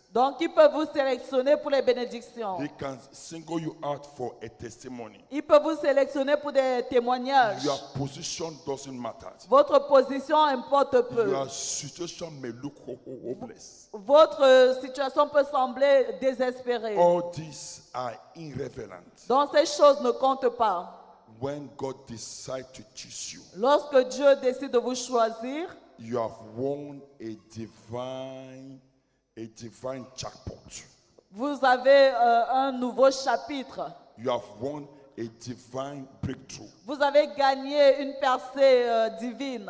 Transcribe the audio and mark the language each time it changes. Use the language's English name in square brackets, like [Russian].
[French] Donc, il peut vous sélectionner pour les bénédictions. [English] He can single you out for a testimony. [French] Il peut vous sélectionner pour des témoignages. [English] Your position doesn't matter. [French] Votre position importe peu. [English] Your situation may look hopeless. [French] Votre situation peut sembler désespérée. [English] All these are irrelevant [French] Donc, ces choses ne comptent pas. [English] when God decides to choose you. [French] Lorsque Dieu décide de vous choisir, [English] You have won a divine jackpot. [French] vous avez un nouveau chapitre. [English] You have won a divine breakthrough. [French] Vous avez gagné une percée divine.